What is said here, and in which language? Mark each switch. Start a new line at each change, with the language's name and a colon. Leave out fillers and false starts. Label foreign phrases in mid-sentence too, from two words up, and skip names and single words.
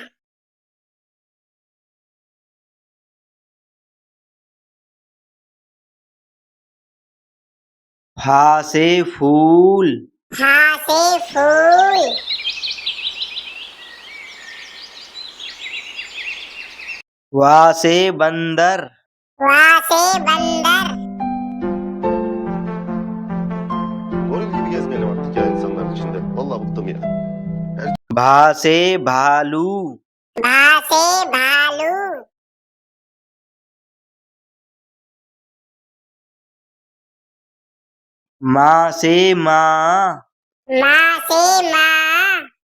Hindi: फा से फूल, फा से फूल, वा से बंदर, वा से बंदर,
Turkish: Goril gibi gezmeyelim artık ya insanların içinde. Vallahi bıktım ya.
Hindi: भा से भालू, भा से भालू, माँ से माँ, माँ से माँ,